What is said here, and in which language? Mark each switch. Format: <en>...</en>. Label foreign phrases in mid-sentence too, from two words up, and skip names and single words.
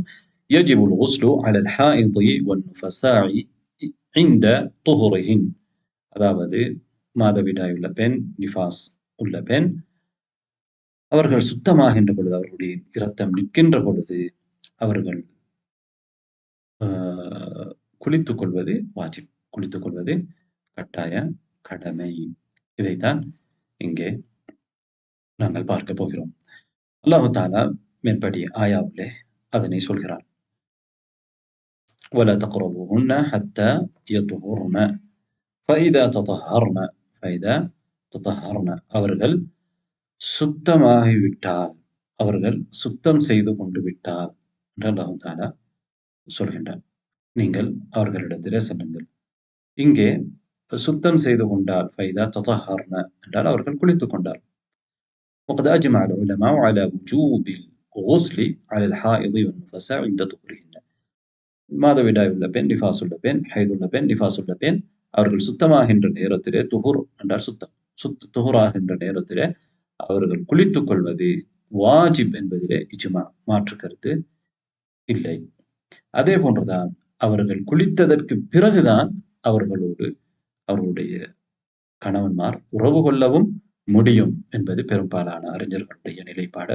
<ar>يجب الغسل على الحائض والنفساء عند طهرهن,</ar> <ta>அதாவது மாதவிடாய் உள்ள பெண், நிஃபாஸ் உள்ள பெண், அவர்கள் சுத்தமாகின்ற பொழுது, அவர்களுடைய இரத்தம் நிற்கின்ற பொழுது அவர்கள் குளித்துக் கொள்வது வாஜிப், குளித்துக் கொள்வது கட்டாய கடமை. இதைத்தான் இங்கே நாங்கள் பார்க்க போகிறோம். அல்லாஹு தஆலா மேற்படி ஆயாவிலே அதனை சொல்கிறான்.</ta> <ar>ولا تقربوهن حتى يطهرن فإذا تطهرن فإذا تطهرن</ar> <ta>அவர்கள் சுத்தமாகிவிட்டால், அவர்கள் சுத்தம் செய்து கொண்டு விட்டால் என்று அல்லாஹு தஆலா சொல்கின்றான். நீங்கள் அவர்களிடத்திலே செல்லுங்கள். இங்கே சுத்தம் செய்து கொண்டால்</ta> <ar>فإذا تطهرن</ar> <ta>என்றால் அவர்கள் குளித்துக் கொண்டார்.</ta> <ar>وقد أجمع العلماء على وجوب الغسل على الحائض والنفساء عند طهورهن.</ar> <ta>மாதவிடாய் உள்ள பெண், நிஃபாஸ் உள்ள பெண், ஹைத் உள்ள பெண், நிஃபாஸ் உள்ள பெண் அவர்கள் சுத்தமாகின்ற நேரத்திலே, துஹுர் என்றால் சுத்தம், துஹுராகின்ற நேரத்திலே அவர்கள் குளித்துக் கொள்வது வாஜிப் என்பதிலே இஜ்மா, மாற்று கருத்து இல்லை. அதே போன்றுதான் அவர்கள் குளித்ததற்கு பிறகுதான் அவர்களுடைய கணவன்மார் உறவு கொள்ளவும் முடியும் என்பது பெரும்பாலான அறிஞர்களுடைய நிலைப்பாடு.</ta>